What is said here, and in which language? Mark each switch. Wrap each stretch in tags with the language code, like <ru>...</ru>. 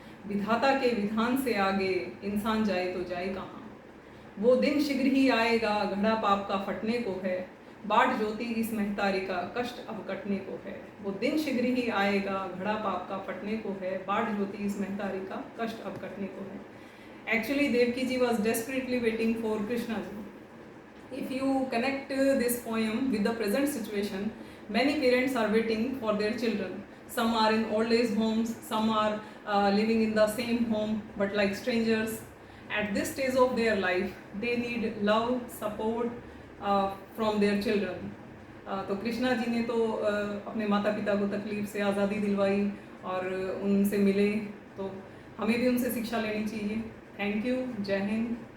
<hi>विधाता के विधान से आगे, इंसान जाए तो जाए कहाँ। वो दिन शीघ्र ही आएगा, घड़ा पाप का फटने को है। बाट ज्योति इस महतारी का, कष्ट अब कटने को है। वो दिन शीघ्र ही आएगा, घड़ा पाप का फटने को है। बाट ज्योति इस महतारी का, कष्ट अब कटने को है।</hi> <en>Actually, Devki ji was desperately waiting for Krishna ji. If you connect this poem with the present situation, many parents are waiting for their children. Some are in old age homes, some are living in the same home but like strangers. At this stage of their life, they need love, support from their children.</en> <hi>तो कृष्णा जी ने तो अपने माता पिता को तकलीफ से आज़ादी दिलवाई और उनसे मिले, तो हमें भी उनसे शिक्षा लेनी चाहिए।</hi> <en>Thank you.</en> <hi>जय हिंद।</hi>